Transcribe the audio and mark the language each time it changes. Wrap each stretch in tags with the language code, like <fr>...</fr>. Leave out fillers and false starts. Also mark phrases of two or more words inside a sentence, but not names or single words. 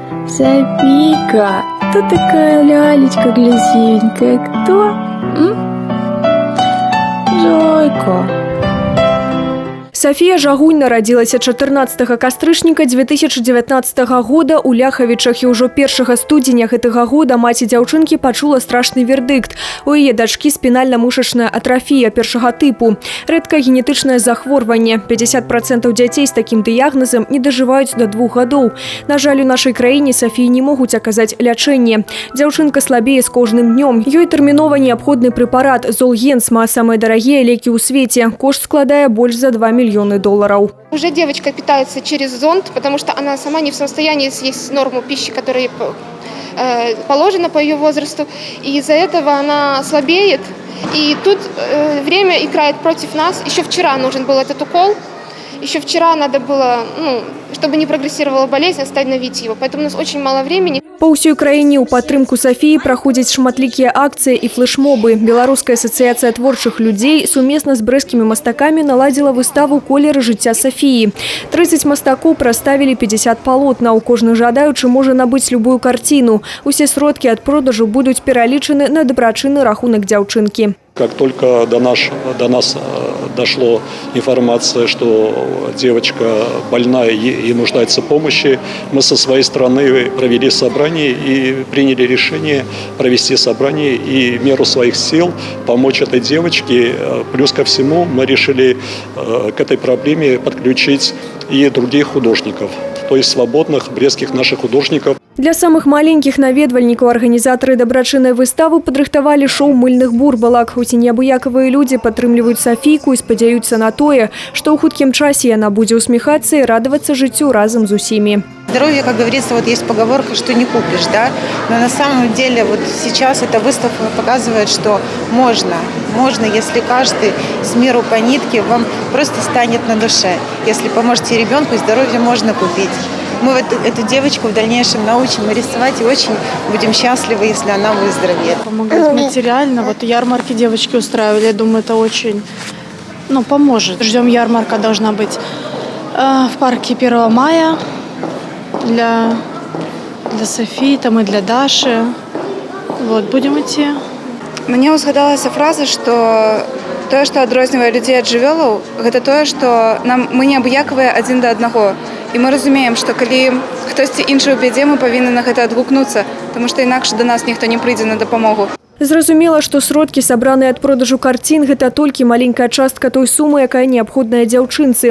<ru>Софийка, кто такая лялечка глазенькая? Кто? Зойка.</ru> <be>Софія Жагунь нарадзілася 14 кастрычніка 2019 года ў Ляхавічах, і ўжо 1 студзеня гэтага года маці дзяўчынкі пачула страшны вердыкт. У яе дачкі спінальна-мышачная атрафія першага тыпу. Рэдкае генетычнае захворванне. 50% дзяцей з такім дыягназам не дажываюць до 2 гадоў. На жаль, у нашай краіне Софіі не могуць аказаць лячэнне. Дзяўчынка слабее з кожным днём. Ёй тэрмінова неабходны прэпарат Золгенсма, самыя дарагія лекі ў свеце. Кошт складае больш за 2</be> <ru>миллиона долларов. Уже девочка питается через зонд, потому что она сама не в состоянии съесть норму пищи, которая положена по ее возрасту. И из-за этого она слабеет. И тут время играет против нас. Еще вчера нужен был этот укол. Еще вчера надо было, чтобы не прогрессировала болезнь, остановить его. Поэтому у нас очень мало времени.</ru> <be>Па ўсёй краіне ў падтрымку Софіі праходзяць шматлікія акцыі і флешмобы. Беларуская асацыяцыя творчых людзей сумесна з брэсцкімі мастакамі наладзіла выставу «Колеры жыцця Софіі». 30 мастакоў прадставілі 50 палотнаў. Кожны жадаючы можа набыць любую карціну. Усе сродкі ад продажу будуць пералічаны на дабрачынны рахунак дзяўчынкі.</be> <ru>Как только до нас дошла информация, что девочка больная и нуждается в помощи, мы со своей стороны провели собрание и приняли решение провести собрание и в меру своих сил помочь этой девочке. Плюс ко всему мы решили к этой проблеме подключить и других художников, то есть свободных брестских наших художников.</ru> <be>Для самых маленьких наведвальнікаў арганізатары дабрачыннай выставы падрыхтавалі шоу мыльных бурбалак. Усе неабыякавыя людзі падтрымліваюць Софійку і спадзяюцца на тое, што ў хуткім часе яна будзе усміхацца і радавацца жыццю разам з усімі.</be> <ru>Здоровье, как говорится, вот есть поговорка, что не купишь, да? Но на самом деле вот сейчас эта выставка показывает, что можно, если каждый с миру по нитке, вам просто станет на душе. Если поможете ребенку, здоровье можно купить. Мы вот эту девочку в дальнейшем научим рисовать и очень будем счастливы, если она выздоровеет. Помогать материально. Вот ярмарки девочки устраивали, я думаю, это очень поможет. Ждем, ярмарка должна быть в парке 1 мая для Софии там и для Даши. Вот, будем идти.</ru> <be>Мне узгадалася фраза, что тое, што адрознівае людзей ад жывёлаў, гэта тое, што мы не абыякавыя адзін да аднаго. І мы разумеем, што калі хтосьці іншы ў бядзе, мы павінны на гэта адгукнуцца, таму што інакш да нас ніхто не прыйдзе на дапамогу. Зразумела, што сродкі, сабраныя ад продажу карцін, гэта толькі маленькая частка той сумы, якая неабходная дзяўчынцы.</be>